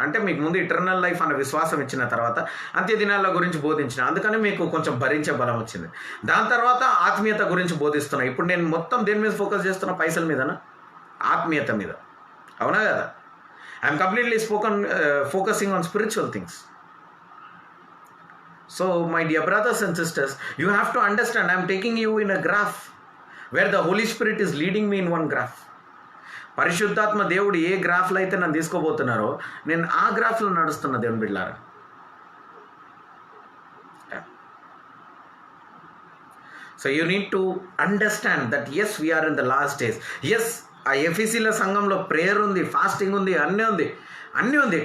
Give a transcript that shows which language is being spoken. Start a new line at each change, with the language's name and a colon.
Telugu: అంటే మీకు ముందు ఇటర్నల్ లైఫ్ అన్న విశ్వాసం ఇచ్చిన తర్వాత అంత్యదినాల గురించి బోధించిన, అందుకని మీకు కొంచెం భరించే బలం వచ్చింది. దాని తర్వాత ఆత్మీయత గురించి బోధిస్తున్నా. ఇప్పుడు నేను మొత్తం దేని మీద ఫోకస్ చేస్తున్నా? పైసల మీదనా? ఆత్మీయత మీద, అవునా కదా?
English: I'm completely focusing on spiritual things. So my dear brothers and sisters, you have to understand, I am taking you in a graph where the Holy Spirit is leading me in one graph.
Telugu: పరిశుద్ధాత్మ దేవుడు ఏ గ్రాఫ్లో అయితే నన్ను తీసుకోబోతున్నారో నేను ఆ గ్రాఫ్లో నడుస్తున్నా దేవుని బిడ్డలారా.
English: So you need to understand that as we're in the last days.
Telugu: Yes, ఆ ఎఫీసీల సంఘంలో ప్రేయర్ ఉంది, ఫాస్టింగ్ ఉంది, అన్నీ ఉంది.